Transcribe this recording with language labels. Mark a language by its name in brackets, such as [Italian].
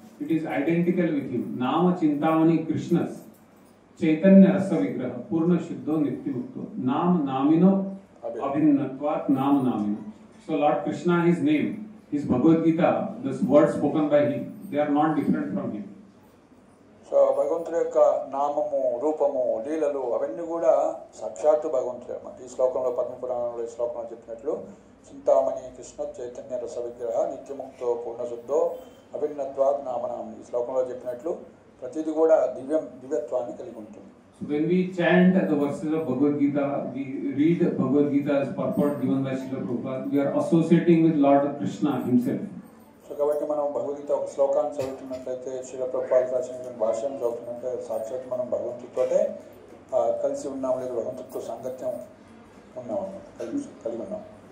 [English] It is identical with him. [Sanskrit] Nama Chintamani Krishnas, Chaitanya Rasa Vigraha, Purna Shuddho Nityamukto, Nam Namino Abhinnatvat Nam Namino. [English] So Lord Krishna, his name, his Bhagavad Gita, the words spoken by him, they are not different from him. [Telugu] So భగవంతుడి యొక్క నామము, రూపము, లీలలు అవన్నీ కూడా సాక్షాత్తు భగవంతుడే అన్నమాట. ఈ శ్లోకంలో పద్మపురాణంలో ఈ శ్లోకంలో చెప్పినట్లు [Sanskrit] చింతామణి కృష్ణ చైతన్య రస విగ్రహ నిత్యముక్తో పూర్ణశుద్ధో అభిన్నత్వాత్ నామనామి. [Telugu] ఈ శ్లోకంలో చెప్పినట్లు ప్రతిది కూడా దివ్యత్వాన్ని కలిగి ఉంటుంది. [English] When we chant the verses of Bhagavad Gita, we read Bhagavad Gita's purport given by Srila Prabhupada, we are associating with Lord Krishna himself. [Telugu] So కాబట్టి మనం భగవద్గీత ఒక శ్లోకాన్ని చదువుతున్నట్లయితే, శ్రీల ప్రభుపాద రాసినటువంటి భాష్యం చదువుతున్నట్లయితే సాక్షాత్ మనం భగవంతుడితోటే కలిసి ఉన్నాం, లేదా భగవంతుడితో సాంగత్యం ఉన్నాం అన్నమాట, కలిగి ఉన్నాం.